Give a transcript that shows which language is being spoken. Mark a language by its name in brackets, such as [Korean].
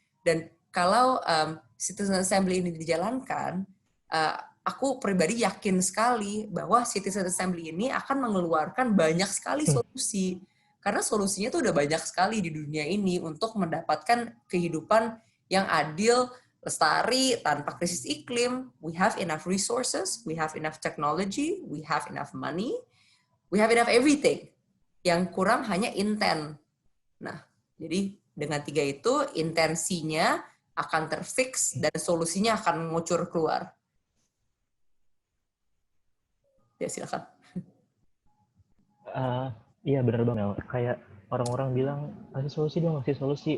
[Indonesian] Dan kalau citizen assembly ini dijalankan, aku pribadi yakin sekali bahwa citizen assembly ini akan mengeluarkan banyak sekali solusi. Karena solusinya tuh udah banyak sekali di dunia ini untuk mendapatkan kehidupan yang adil, lestari, tanpa krisis iklim. [English] We have enough resources, we have enough technology, we have enough money, we have enough everything. [Indonesian] Yang kurang hanya intent. Nah, jadi dengan 3 itu, intensinya akan terfix dan solusinya akan mengucur keluar. Ya, silakan. Iya benar banget Mel. Kayak orang-orang bilang kasih solusi dong, kasih solusi.